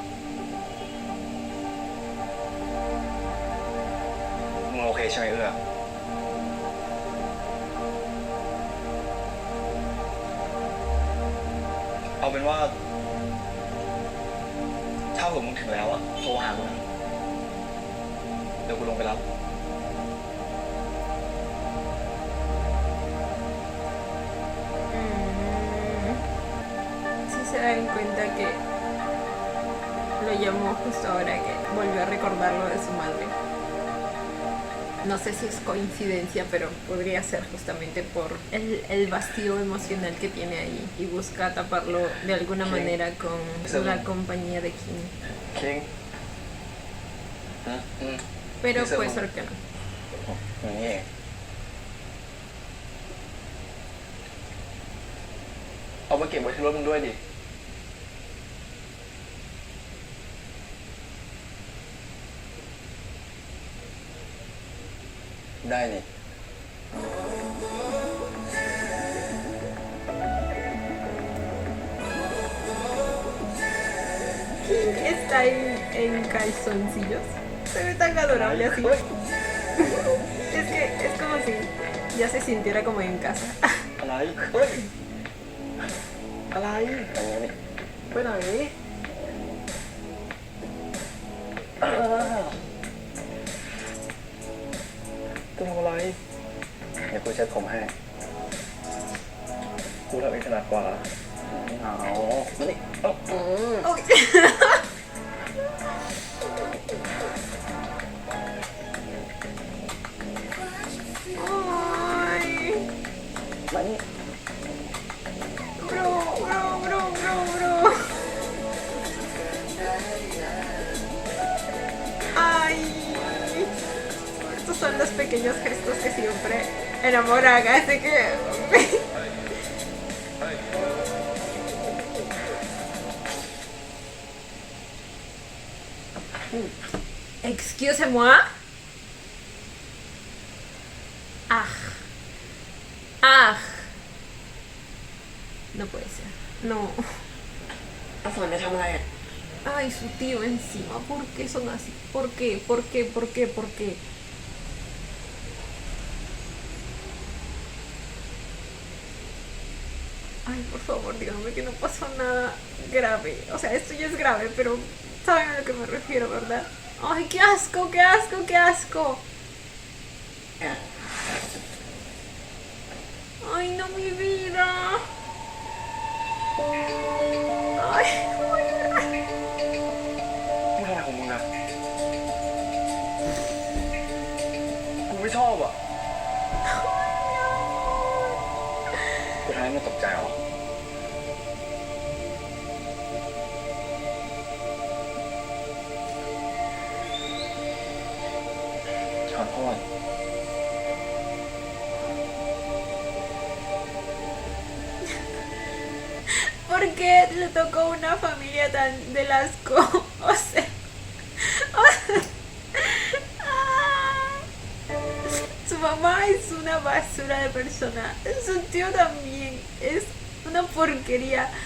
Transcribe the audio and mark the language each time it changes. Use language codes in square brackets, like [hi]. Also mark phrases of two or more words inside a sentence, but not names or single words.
[th] มึงโอเคใช่ไหมเอื้อเอาเป็นว่าถ้าผมมึงถึงแล้วอะโทรหากูนะเดี๋ยวกูลงไปรับ [es] Sí se dan cuenta que lo llamó justo ahora que volvió a recordar lo de su madre. No sé si es coincidencia, pero podría ser justamente por el vacío emocional que tiene ahí y busca taparlo de alguna manera con la compañía de King. King pero puede ser que no. [th] อย่างนี้เองเอามาเก็บไว้ที่รถมึงด้วยดิได้นี่ [es] Está en calzoncillos. Se ve tan adorable así. Es que es como si ya se sintiera como en casa. [th] อะไรเฮ้ยอะไรไปไหนจะทำอะไรเดี๋ยวกูเช็ดผมให้กูทำเองถนัดกว่าไม่เอามานี่ Uy. Ay. มานี่ Bro. Ay. [es] Estos son los pequeños gestos que siempre enamoran, así que... [fr] Excusez-moi. Ah. [es] No puede ser. No. [th] เอาสอนไปทำอะไรอ่ะ [es] Ay, su tío encima. ¿Por qué son así? ¿Por qué? Ay, por favor, díganme que no pasó nada grave. O sea, esto ya es grave, pero saben a lo que me refiero, ¿verdad? Ay, qué asco. Ay, no, mi vida. Ay, [th] มึงทำอะไรของมึงอะกูไม่ชอบอ่ะกูทำให้มึงตกใจเหรอขอโทษ [es] ¿por qué le tocó una familia tan del asco? O sea, su mamá es una basura de persona, su tío también es una porquería.